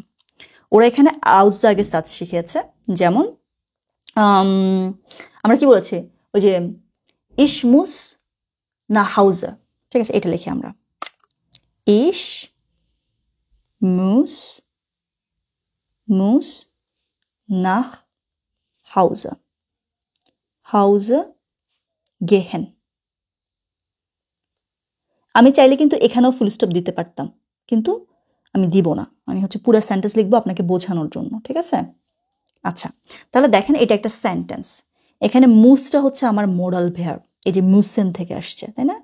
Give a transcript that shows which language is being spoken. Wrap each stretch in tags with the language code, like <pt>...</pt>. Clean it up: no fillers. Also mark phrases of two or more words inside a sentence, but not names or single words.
<bn>ওরা এখানে আউসজাগে সাটস শিখিয়েছে, যেমন আমরা কি বলেছি, ওই যে</bn> <de>ich muss nach Hause,</de> <bn>ঠিক আছে? এটা লিখি আমরা,</bn> <de>ich muss muss nach Hause. Hause gehen.</de> <bn>আমি চাইলে কিন্তু এখানেও ফুল স্টপ দিতে পারতাম, কিন্তু আমি দিব না, আমি হচ্ছে পুরো সেন্টেন্স লিখবো আপনাকে বোঝানোর জন্য, ঠিক আছে? আচ্ছা, তাহলে দেখেন এটা একটা সেন্টেন্স, এখানে মুসটা হচ্ছে আমার মোডাল ভার্ব, এই যে মুসেন থেকে আসছে, তাই না?</bn>